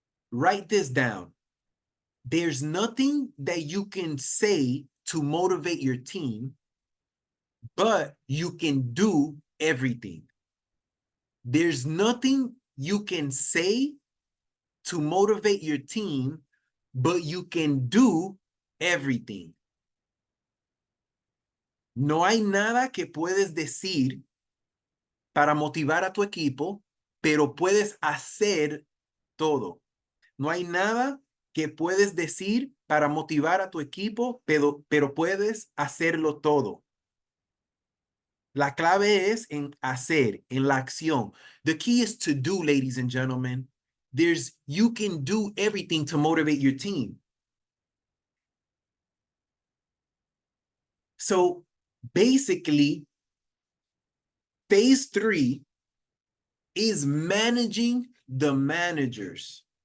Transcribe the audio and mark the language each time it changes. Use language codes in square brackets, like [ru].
[en] Write this down. There's nothing that you can say to motivate your team, but you can do everything. There's nothing you can say to motivate your team, but you can do everything. [es] No hay nada que puedes decir para motivar a tu equipo, pero puedes hacer todo. No hay nada que puedes decir para motivar a tu equipo, pero puedes hacerlo todo. La clave es en hacer, en la acción. [en] The key is to do, ladies and gentlemen. You can do everything to motivate your team. So basically, phase 3 is managing the managers.